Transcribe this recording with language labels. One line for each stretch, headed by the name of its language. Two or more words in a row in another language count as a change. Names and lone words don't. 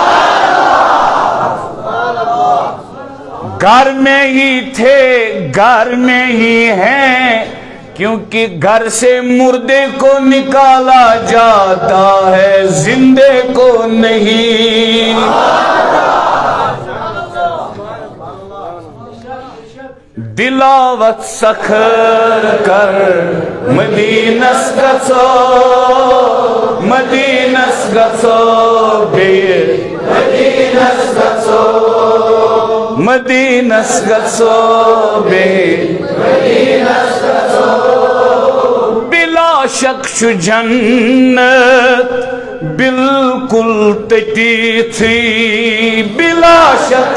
Urdu: گھر میں ہی تھے، گھر میں ہی ہیں، کیونکہ گھر سے مردے کو نکالا جاتا ہے، زندے کو نہیں۔
Kashmiri: دلاوت سکھر کر مدینس گسو، مدینس گسو بیر، مدینس گسو، مدینس گسو بیر، مدینس گسو۔ بلا شک چھ جنت بالکل تتی تھی، بلا شک